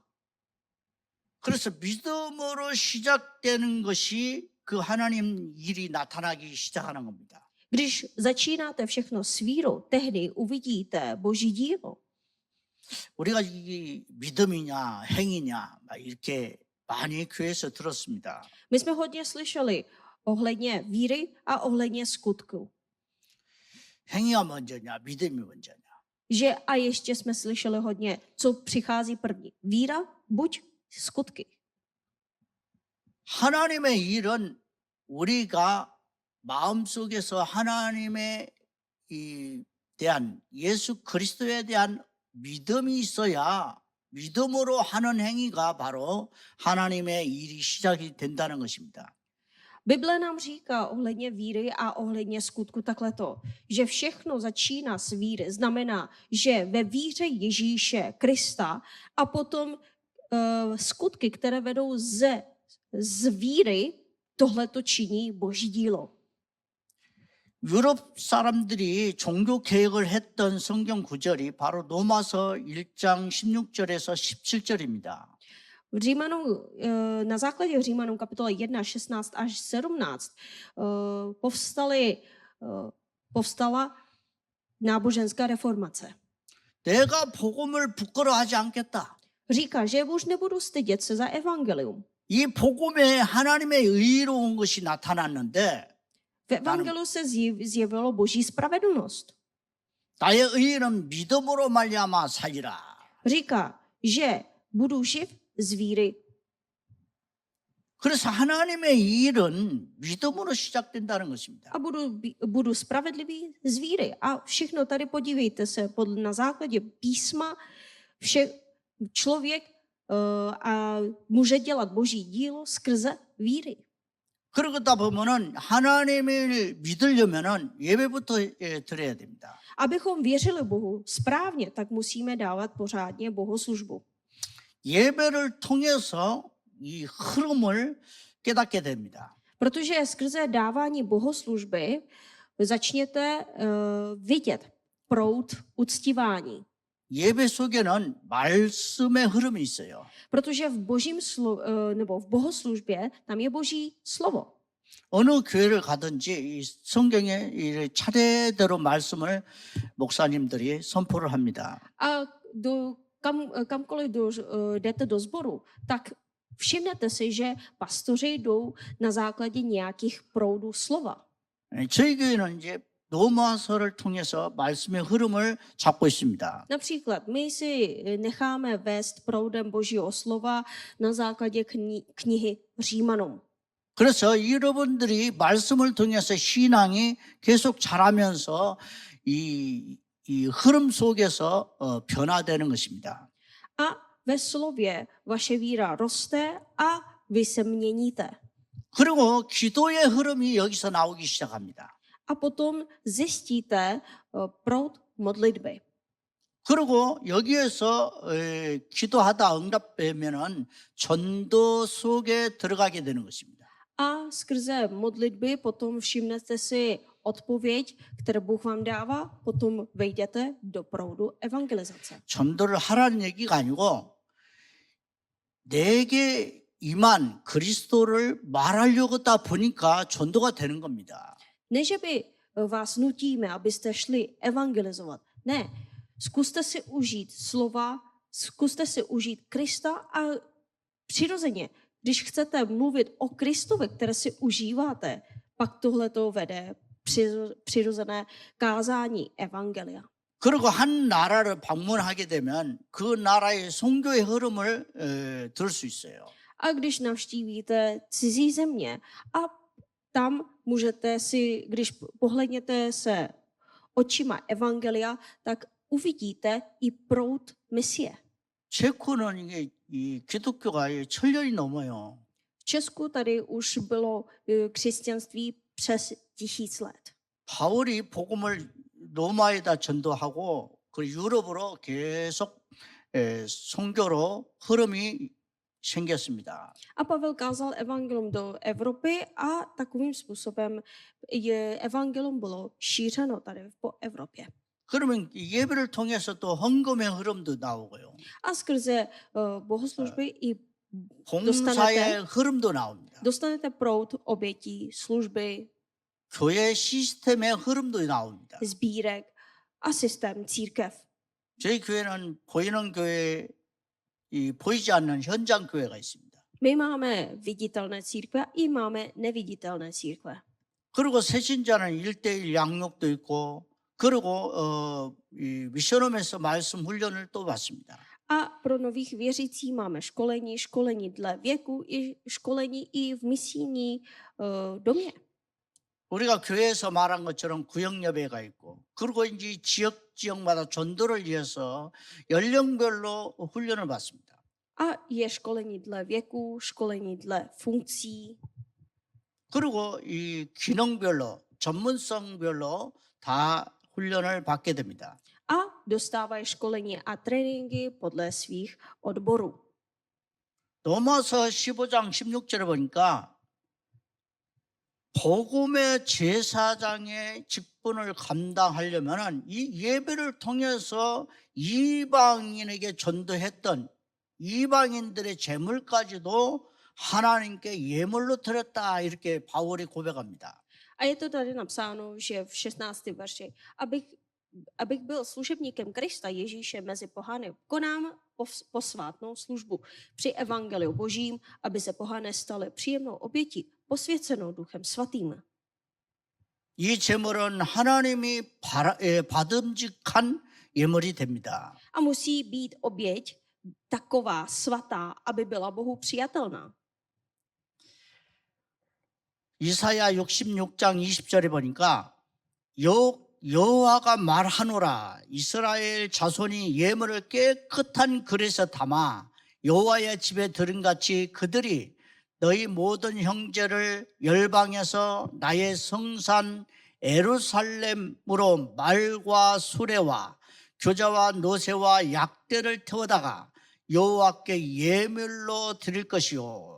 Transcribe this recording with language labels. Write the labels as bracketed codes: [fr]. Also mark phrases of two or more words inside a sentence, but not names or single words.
[ko] 그래서 믿음으로 시작되는 것이 그 하나님 일이 나타나기 시작하는 겁니다. [cs] Když začínáte všechno s vírou, tehdy uvidíte Boží dílo. [ko] 우리가 이 믿음이냐 행위냐 이렇게 많이 교회에서 들었습니다. [cs] My jsme hodně slyšeli ohledně víry a ohledně skutku. [ko] 행위가 먼저냐 믿음이 먼저냐. [cs] Že a ještě jsme slyšeli hodně, co přichází první. Víra, buď skutky. [ko] 하나님의 일은 우리가 마음속에서 하나님에 대한 예수 그리스도에 대한 믿음이 있어야 믿음으로 하는 행위가 바로 하나님의 일이 시작이 된다는 것입니다. [cs] Bible nám říká ohledně víry a ohledně skutku takhleto, že všechno začíná s víry. Znamená, že ve víře Ježíše Krista a potom skutky, které vedou z víry, tohleto činí Boží dílo. [ko] 유럽 사람들이 종교 개혁을 했던 성경 구절이 바로 로마서 1장 16절에서 17절입니다. [cs] V Římanům, na základě Římanům kapitola 1, 16 až 17 povstala náboženská reformace. [ko] 내가 복음을 부끄러워하지 않겠다. [cs] Říká, že už nebudu stydět se za evangelium. [ko] 이 복음에 하나님의 의로운 것이 나타났는데 [cs] V evangeliu se zjevilo Boží spravedlnost. [ko] 나의 의는 믿음으로 말미암아 살리라. [cs] Říká, že budu živ z víry. [ko] 그래서 하나님의 일은 믿음으로 시작된다는 것입니다. [cs] A budu spravedlivý z víry. A všechno tady podívejte se, na základě písma člověk a může dělat Boží dílo skrze víry. [ko] 그러다 보면은 하나님을 믿으려면은 예배부터 드려야 됩니다. [cs] Abychom věřili Bohu správně, tak musíme dávat pořádně bohoslužbu. [ko] 예배를 통해서 이 흐름을 깨닫게 됩니다. [cs] Protože skrze dávání bohoslužby začněte vidět proud uctívání. [ko] 예배 속에는 말씀의 흐름이 있어요. [cs] Protože v nebo v bohoslužbě tam je Boží slovo. [ko] 어느 교회를 가든지 이 성경에 이 차례대로 말씀을 목사님들이 선포를 합니다. [cs] A kamkoliv jdete do sboru, tak všimnete si, že pastoři jdou na základě nějakých proudů slova. [ko] 저희 교회는 이제 로마서를 통해서 말씀의 흐름을 잡고 있습니다. [cs] Například my si necháme vést proudem Božího slova na základě knihy Římanům. [ko] 그래서 여러분들이 말씀을 통해서 신앙이 계속 자라면서 이 흐름 속에서 변화되는 것입니다. [cs] A ve slově vaše víra roste a vy se měníte. [ko] 그리고 기도의 흐름이 여기서 나오기 시작합니다. [cs] A potom zjistíte proud modlitby. [ko] 그리고 여기에서 기도하다 응답되면은 전도 속에 들어가게 되는 것입니다. [cs] A skrze modlitby potom všimnete si odpověď, kterou Bůh vám dává, potom vejdete do proudu evangelizace. [ko] 전도를 하라는 얘기가 아니고 내게 임한 그리스도를 말하려고 하다 보니까 전도가 되는 겁니다. [cs] Ne, že by vás nutíme, abyste šli evangelizovat. Ne, zkuste si užít slova, zkuste si užít Krista a přirozeně, když chcete mluvit o Kristovi, které si užíváte, pak tohle to vede přirozené kázání evangelia. [ko] 그리고 한 나라를 방문하게 되면 그 나라의 선교의 흐름을 들을 수 있어요. [cs] A když navštívíte cizí země a tam můžete si, když pohledněte se očima evangelia, tak uvidíte i proud misie. [ko] 체코는 이게 이 기독교가 1000년이 넘어요. [cs] V Česku tady už bylo křesťanství přes 1000 let. [ko] 바울이 복음을 로마에다 전도하고 그 유럽으로 계속 선교로 흐름이 생겼습니다. [cs] A Pavel kázal evangelium do Evropy a takovým způsobem evangelium bylo šířeno tady po Evropě. [ko] 그러면 이 예배를 통해서 또 헌금의 흐름도 나오고요. [cs] A skrze bohoslužby i [ko] 봉사의 흐름도 나옵니다. [cs] dostanete proud obětí, služby, [ko] 교회 시스템의 흐름도 나옵니다. [cs] sbírek a systém církev. [ko] 저희 교회는 보이는 교회, 보이지 않는 현장 교회가 있습니다. [cs] My máme viditelné církve i máme neviditelné církve. [ko] 그리고 새신자는 1:1 양육도 있고, 그리고 이 미션홈에서 말씀 훈련을 또 받습니다. [cs] A pro nových věřící máme školení dle věku i školení i v misijní domě. [ko] 우리가 교회에서 말한 것처럼 구역 예배가 있고, 그리고 이제 지역마다 전도를 위해서 연령별로 훈련을 받습니다. [cs] A je školení dle věku, školení dle funkcí. [ko] 그리고 이 기능별로, 전문성별로 다 훈련을 받게 됩니다. [cs] A dostávají školení a tréninky podle svých odborů. [ko] 로마서 15장 16절에 보니까 복음의 제사장의 직분을 감당하려면 이 예배를 통해서 이방인에게 전도했던 이방인들의 재물까지도 하나님께 예물로 드렸다, 이렇게 바울이 고백합니다. [cs] A je to tady napsáno, že v 16. verši, abych byl služebníkem Krista Ježíše mezi pohany, konám posvátnou službu při evangeliu božím, aby se pohané staly příjemnou obětí, posvěcenou Duchem svatým. [ko] 이 제물은 하나님이 받음직한 예물이 됩니다. [cs] A musí být oběť taková svatá, aby byla Bohu přijatelná. [ko] 이사야 66장 20절에 보니까 여호와가 말하노라, 이스라엘 자손이 예물을 깨끗한 그릇에 담아 여호와의 집에 들은같이 그들이 너희 모든 형제를 열방에서 나의 성산 예루살렘으로 말과 수레와 교자와 노새와 약대를 태우다가 여호와께 예물로 드릴 것이요.